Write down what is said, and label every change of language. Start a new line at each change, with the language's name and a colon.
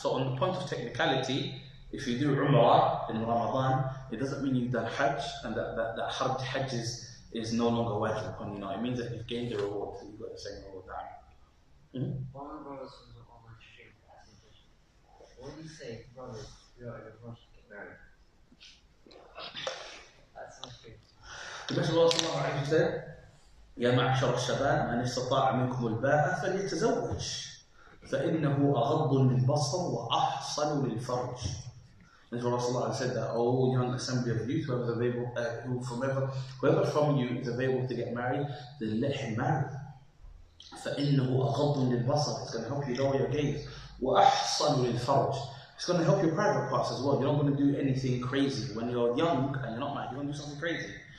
English: So on the point of technicality, if you do Umrah in Ramadan, it doesn't mean you've done Hajj, and that Hajj is no longer wajib upon you. It means that you've gained the reward, so you've got the same reward. One of the brothers was on my street asking questions. What do you say to brothers who are in a rush to get married? That's not true. The Messenger of Allah sallallahu alayhi wa sallam said,
Arabic: يا معشر الشباب من استطاع منكم الباءة فليتزوج فإنه أغض للبصر وأحصن للفرج.
English: And Rasulullah said that, oh young assembly of youth, whoever from you is available to get married, then let him marry.
Arabic: فإنه أغض للبصر.
English: It's going to help you lower your gaze.
Arabic: وأحصن للفرج.
English: It's going to help your private parts as well. You're not going to do anything crazy. When you're young and you're not married, you're going to do something crazy.